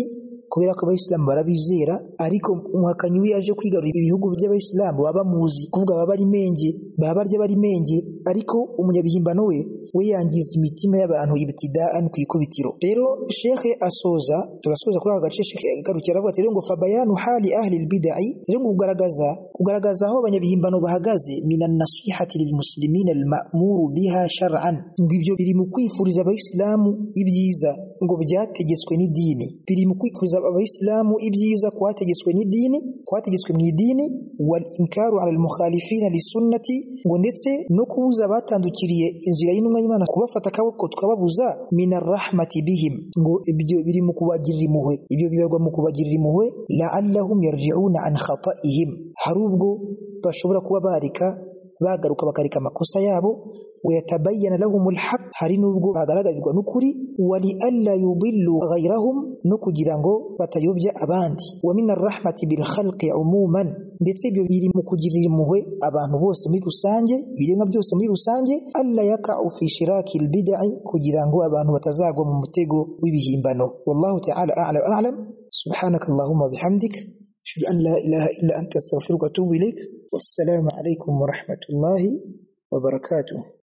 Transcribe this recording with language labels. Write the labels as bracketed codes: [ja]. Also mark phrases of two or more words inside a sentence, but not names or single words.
[rw] Kubera ko abayisilamu barabizera, ariko umuhakanyi we yaje kwigarura ibihugu by'abayisilamu baba muzi, kuvuga baba bari menge, baba barya bari menge, ariko umunyabihimbano we yangiza imitima y'abantu ibtida'an ku ikubitiro. Rero Sheikh asoza, turasoza kuri aka gace. Sheikh garukira avuga ati ngo [ar] فبيان حال أهل البدع, [rw] rero kugaragaza aho abanyabihimbano bahagaze [ar] من النصيحة للمسلمين المأمور بها شرعا, [rw] ngo ibyo biri mu kwifuriza abayisilamu ibyiza ngo byategetswe n'idini, biri mu kwifuriza abayisilamu ibyiza kwategetswe n'idini, kwategetswe mu idini, [ar] والإنكار على المخالفين للسنة, [rw] ngo ndetse no kubuza batandukiriye inzira y'intumwa y'Imana kubafata akaboko [ar] tukababuza من الرحمة بهم, [rw] ngo ibyo biri mu kubagirira impuhwe, ibyo bibarwa mu kubagirira impuhwe [ar] لعلهم يرجعون عن خطئهم, [rw] hari ubwo bashobora kuba bagaruka bakareka amakosa yabo, [ar] ويتبين لهم الحق, [rw] hari nubwo bagaragarirwa n'ukuri, [ar] ولئلا يضلوا غيرهم, [rw] no kugira ngo batayobya abandi, [ar] ومن الرحمة بالخلق عموما, [rw] ndetse ibyo biri mu kugirira impuhwe abantu bose muri rusange, ibiremwa byose muri rusange, [ar] ألا يقعوا في شراك البدع, [rw] kugira ngo abantu batazagwa mu mutego w'ibihimbano. [ar] والله تعالى أعلم. سبحانك اللهم وبحمدك أشهد أن لا إله إلا أنت أستغفرك وأتوب إليك. والسلام عليكم ورحمة الله وبركاته.